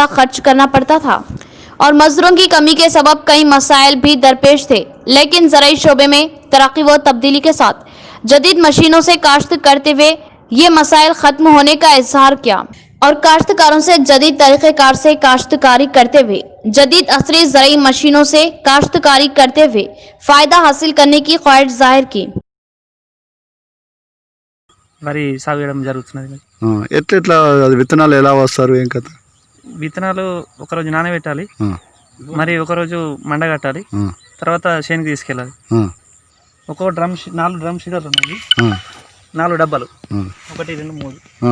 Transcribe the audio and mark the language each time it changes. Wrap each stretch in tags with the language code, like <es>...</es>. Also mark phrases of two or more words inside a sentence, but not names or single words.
<ur>خرچ کرنا پڑتا تھا اور مزدوروں کی کمی کے سبب کئی مسائل بھی درپیش تھے، لیکن زرعی شعبے میں ترقی و تبدیلی کے ساتھ جدید مشینوں سے کاشت کرتے ہوئے یہ مسائل ختم ہونے کا اظہار کیا اور کاشتکاروں سے جدید طریقہ کار سے کاشتکاری کرتے ہوئے جدید عصری زرعی مشینوں سے کاشتکاری کرتے ہوئے فائدہ حاصل کرنے کی خواہش ظاہر کی.</ur> <te>వరి సాగు చేయడం జరుగుతున్నది. ఎట్లా అది విత్తనాలు ఎలా వస్తారు ఏం కథ? విత్తనాలు ఒకరోజు నానబెట్టాలి, మరి ఒకరోజు మండగట్టాలి, తర్వాత చేనుకి తీసుకెళ్ళాలి. ఒక్కో డ్రమ్ 4</te> <en>drum seeders</en> <te>ఉన్నాయి, 4 డబ్బాలు, 1 2 3.</te>